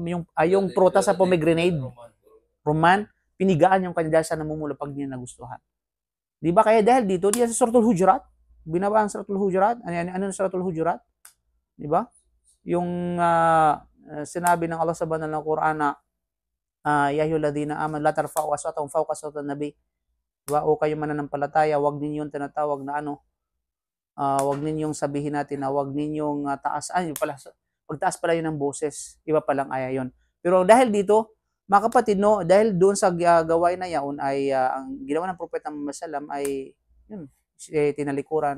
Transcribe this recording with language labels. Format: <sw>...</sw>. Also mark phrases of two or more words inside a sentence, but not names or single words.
<tl>Yung prutas sa pomegranate. Roman, pinigaan yung kanya dahil sa namumula pag hindi niya nagustuhan. Di ba? Kaya dahil dito, diyan sa Suratul Hujurat, binaba ang Suratul Hujurat, ano yung Suratul Hujurat? Di ba? Yung sinabi ng Allah sa banal ng Quran na</tl> <ar>يا أيها الذين آمنوا لا ترفعوا أصواتكم فوق صوت النبي.</ar> <tl>Diba? O kayo mananampalataya, wag ninyong tinatawag na wag ninyong sabihin natin na wag ninyong yung pala, pagtaas pala yun ng boses. Iba palang aya yun. Pero dahil dito, mga kapatid, no, dahil doon sa gawain na yaon ay ang ginawa ng Propeta Muhammad sallam ay yun, tinalikuran.</tl>